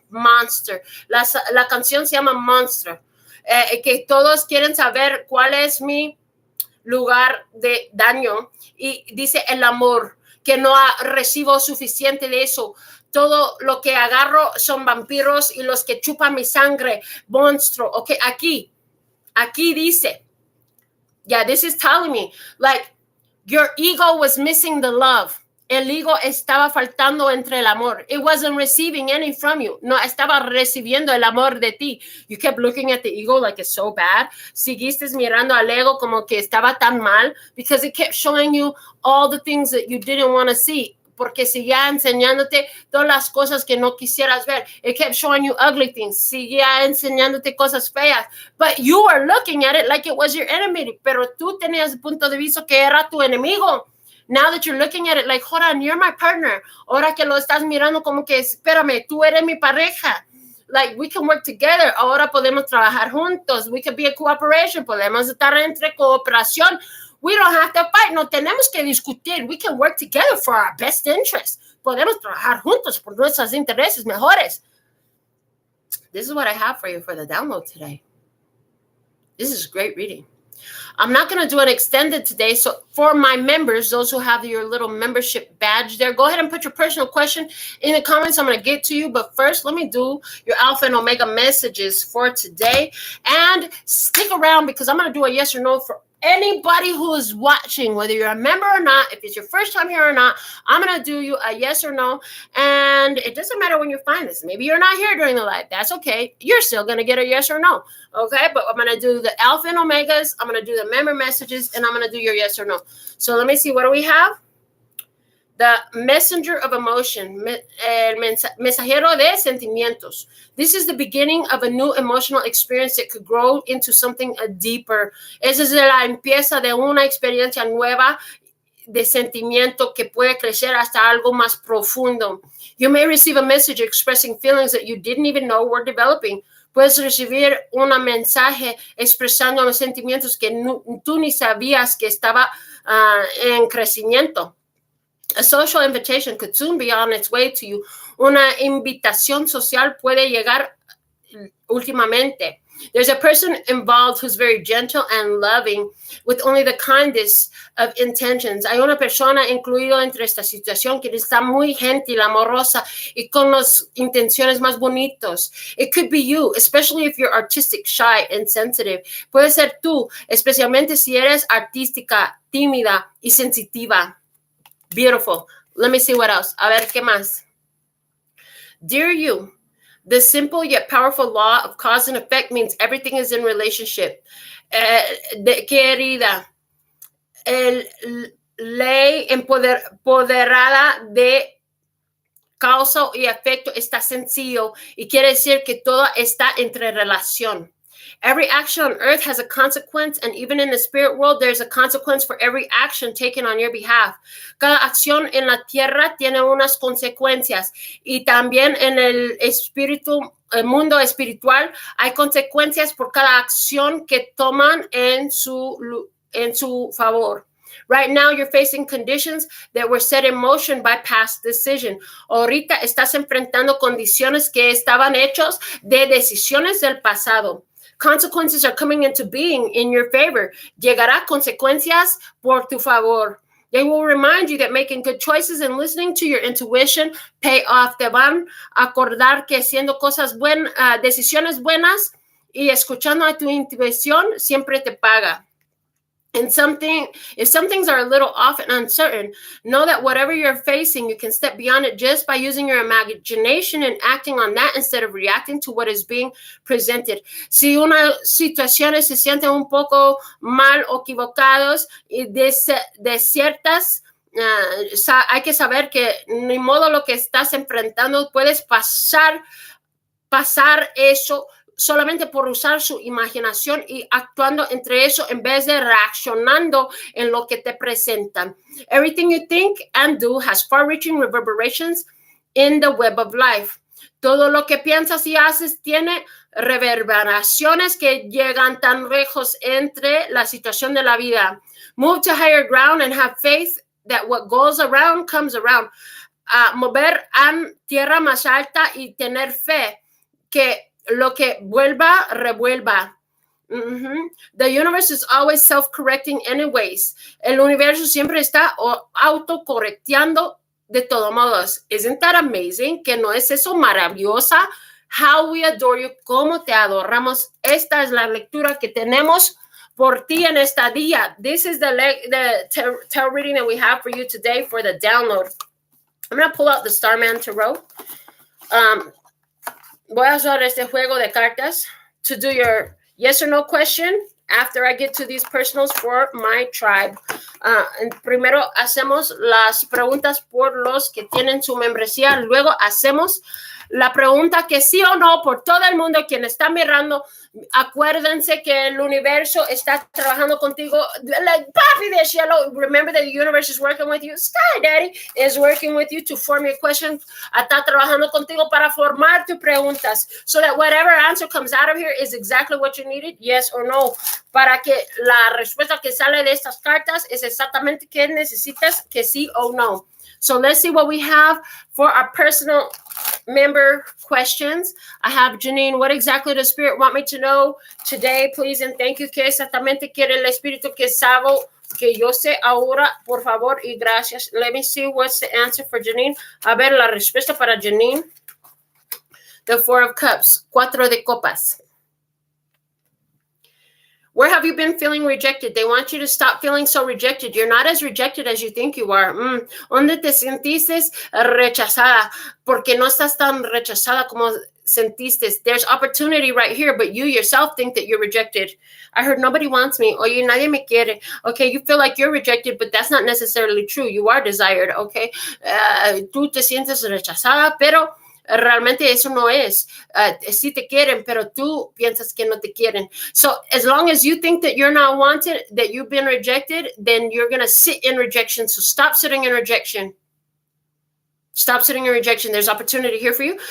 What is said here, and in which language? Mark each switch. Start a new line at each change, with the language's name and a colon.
English: Monster.
Spanish: La canción se llama Monster. Que todos quieren saber cuál es mi lugar de daño. Y dice el amor. Que no recibo suficiente de eso. Todo lo que agarro son vampiros y los que chupan mi sangre, monstruo.
English: Okay,
Spanish: aquí dice,
English: yeah, this is telling me, like, your ego was missing the love.
Spanish: El ego estaba faltando entre el amor.
English: It wasn't receiving any from you.
Spanish: No estaba recibiendo el amor de ti.
English: You kept looking at the ego like it's so bad.
Spanish: Seguiste mirando al ego como que estaba tan mal
English: because it kept showing you all the things that you didn't want to see.
Spanish: Porque seguía enseñándote todas las cosas que no quisieras ver.
English: It kept showing you ugly things.
Spanish: Seguía enseñándote cosas feas.
English: But you were looking at it like it was your enemy.
Spanish: Pero tú tenías el punto de vista que era tu enemigo.
English: Now that you're looking at it like, hold on, you're my partner.
Spanish: Ahora que lo estás mirando como que, espérame, tú eres mi pareja.
English: like we can work together.
Spanish: Ahora podemos trabajar juntos.
English: We can be in cooperation.
Spanish: Podemos estar entre cooperación.
English: We don't have to fight.
Spanish: No tenemos que discutir.
English: We can work together for our best interest.
Spanish: Podemos trabajar juntos por nuestros intereses mejores.
English: This is what I have for you for the download today. This is great reading. I'm not going to do an extended today. So for my members, those who have your little membership badge there, go ahead and put your personal question in the comments. I'm going to get to you. But first, let me do your Alpha and Omega messages for today. And stick around because I'm going to do a yes or no for anybody who is watching, whether you're a member or not, if it's your first time here or not. I'm going to do you a yes or no. And it doesn't matter when you find this. Maybe you're not here during the live. That's okay. You're still going to get a yes or no. Okay, but I'm going to do the Alpha and Omegas. I'm going to do the member messages, and I'm going to do your yes or no. So let me see. What do we have? The messenger of emotion,
Spanish: el mensajero de sentimientos.
English: This is the beginning of a new emotional experience that could grow into something deeper.
Spanish: Esa es la empieza de una experiencia nueva de sentimiento que puede crecer hasta algo más profundo.
English: You may receive a message expressing feelings that you didn't even know were developing.
Spanish: Puedes recibir un mensaje expresando los sentimientos que tú ni sabías que estaba en crecimiento.
English: A social invitation could soon be on its way to you.
Spanish: Una invitación social puede llegar últimamente.
English: There's a person involved who's very gentle and loving with only the kindest of intentions.
Spanish: Hay una persona incluida entre esta situación que está muy gentil, amorosa y con las intenciones más bonitos.
English: It could be you, especially if you're artistic, shy, and sensitive.
Spanish: Puede ser tú, especialmente si eres artística, tímida y sensitiva.
English: Beautiful. Let me see what else.
Spanish: A ver, ¿qué más?
English: Dear you, the simple yet powerful law of cause and effect means everything is in relationship.
Spanish: Querida, ley empoderada de causa y efecto está sencillo y quiere decir que todo está entre relación.
English: Every action on earth has a consequence, and even in the spirit world, there's a consequence for every action taken on your behalf.
Spanish: Cada acción en la tierra tiene unas consecuencias, y también en el mundo espiritual hay consecuencias por cada acción que toman en su favor.
English: Right now, you're facing conditions that were set in motion by past decision.
Spanish: Ahorita estás enfrentando condiciones que estaban hechos de decisiones del pasado.
English: Consequences are coming into being in your favor.
Spanish: Llegará consecuencias por tu favor.
English: They will remind you that making good choices and listening to your intuition pay off.
Spanish: Te van a acordar que haciendo decisiones buenas y escuchando a tu intuición siempre te paga.
English: And if some things are a little off and uncertain, know that whatever you're facing, you can step beyond it just by using your imagination and acting on that instead of reacting to what is being presented.
Spanish: Si una situación se siente un poco mal o equivocados y desiertas, hay que saber que ni modo lo que estás enfrentando, puedes pasar eso solamente por usar su imaginación y actuando entre eso en vez de reaccionando en lo que te presentan.
English: Everything you think and do has far-reaching reverberations in the web of life.
Spanish: Todo lo que piensas y haces tiene reverberaciones que llegan tan lejos entre la situación de la vida.
English: Move to higher ground and have faith that what goes around comes around.
Spanish: Mover a tierra más alta y tener fe que lo que vuelva, revuelva.
English: The universe is always self-correcting anyways.
Spanish: El universo siempre está autocorrecteando de todos modos.
English: Isn't that amazing?
Spanish: ¿Que no es eso maravillosa?
English: How we adore you.
Spanish: ¿Cómo te adoramos? Esta es la lectura que tenemos por ti en esta día.
English: This is the tarot reading that we have for you today for the download. I'm going to pull out the Starman Tarot.
Spanish: Voy a usar este juego de cartas
English: to do your yes or no question after I get to these personals for my tribe.
Spanish: Primero hacemos las preguntas por los que tienen su membresía. Luego hacemos la pregunta que sí o no por todo el mundo quien está mirando Acuérdense que el universo está trabajando contigo.
English: Like,
Spanish: papi de cielo,
English: remember that the universe is working with you. Sky Daddy is working with you to form your questions.
Spanish: Está trabajando contigo para formar tus preguntas.
English: So that whatever answer comes out of here is exactly what you needed, yes or no.
Spanish: Para que la respuesta que sale de estas cartas es exactamente qué necesitas, que sí o no.
English: So let's see what we have for our personal member questions. I have Janine. What exactly does Spirit want me to know today, please? And thank you.
Spanish: ¿Qué exactamente quiere el Espíritu que sabo, que yo sé ahora? Por favor y gracias.
English: Let me see what's the answer for Janine.
Spanish: A ver, la respuesta para Janine.
English: The Four of Cups.
Spanish: Cuatro de Copas.
English: Where have you been feeling rejected? They want you to stop feeling so rejected. You're not as rejected as you think you are.
Spanish: ¿Dónde te sentiste rechazada? Porque no estás tan rechazada como sentiste.
English: There's opportunity right here, but you yourself think that you're rejected. I heard nobody wants me.
Spanish: Oye, nadie me quiere.
English: Okay, you feel like you're rejected, but that's not necessarily true. You are desired, okay?
Spanish: Tú te sientes rechazada, pero realmente eso no es. Sí te quieren, pero tú piensas que no te quieren.
English: So as long as you think that you're not wanted, that you've been rejected, then you're going to sit in rejection. So stop sitting in rejection. Stop sitting in rejection. There's opportunity here for you.